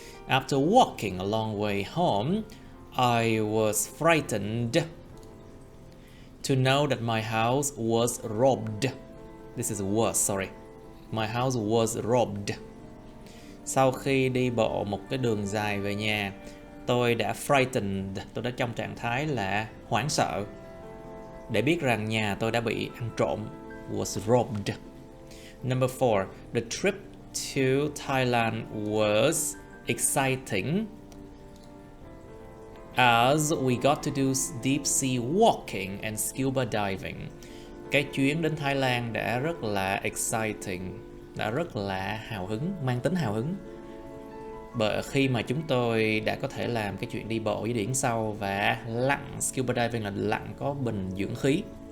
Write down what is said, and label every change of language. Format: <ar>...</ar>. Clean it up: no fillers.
<en>After walking a long way home, I was frightened to know that my house was robbed. This is was, sorry. My house was robbed.</en> <vi>Sau khi đi bộ một cái đường dài về nhà, tôi đã frightened, tôi đã trong trạng thái là hoảng sợ, để biết rằng nhà tôi đã bị ăn trộm,</vi> <en>was robbed. Number four, the trip to Thailand was exciting as we got to do deep sea walking and scuba diving.</en> <vi>Cái chuyến đến Thái Lan đã rất là exciting, đã rất là hào hứng, mang tính hào hứng, bởi khi mà chúng tôi đã có thể làm cái chuyện đi bộ dưới biển sâu và lặn. Scuba diving là lặn có bình dưỡng khí.</vi>